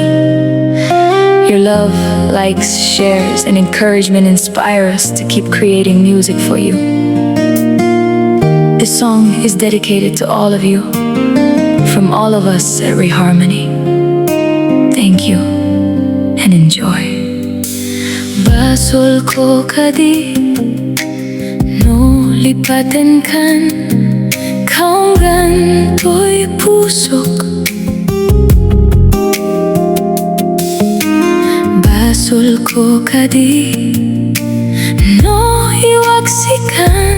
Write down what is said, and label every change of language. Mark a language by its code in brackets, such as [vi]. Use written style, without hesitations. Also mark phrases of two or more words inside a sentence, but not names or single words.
[en] Your love, likes, shares, and encouragement inspire us to keep creating music for you. This song is dedicated to all of you, from all of us at ReHarmony. Thank you and enjoy. [ilo] Basol ko Kadi, no lipaten kan, kaunggan to'y pusok. Basol ko Kadi, no iwaksikan.